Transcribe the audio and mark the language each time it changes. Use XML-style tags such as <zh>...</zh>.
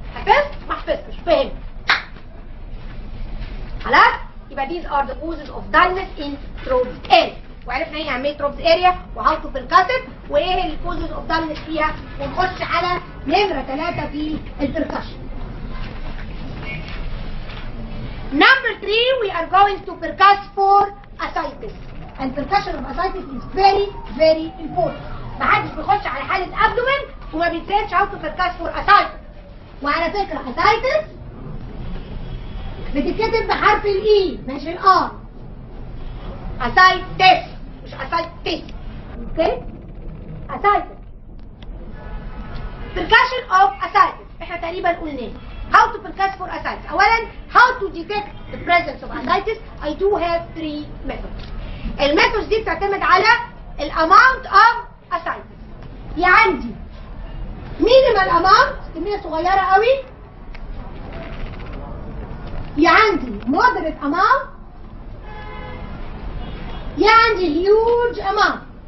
<ar>حفظت؟ ما حفظتش، فهمت؟ خلاص؟ يبقى</ar> <en>these are the causes of dullness in Troves area.</en> <ar>وعرفنا ايه اهميه Troves area وهاو تو بيركاسن وايه الكوزز اوف dullness فيها، ونخش على نمره 3 في البركشن.</ar> <en>Number 3 we are going to percuss for ascites. And percussion of ascites is very very important.</en> <ar>ما حدش بيخش على حاله abdomen وما بيتسالش</ar> <en>how to percuss for ascites.</en> <ar>وعلى فكره ascites بتتكتب بحرف الاي مش الار. اسايتس مش اسايتس. اوكي؟ اسايتس. percussion of ascites احنا تقريبا قلناه.</ar> <en>how to percuss for ascites. اولا how to detect the presence of ascites. I do have 3 methods.</en> <ar>الميثودز دي بتعتمد على الاماونت of ascites. يا عندي minimal amount كمية صغيرة قوي، يا عندي moderate amount، يا عندي huge amount.</ar>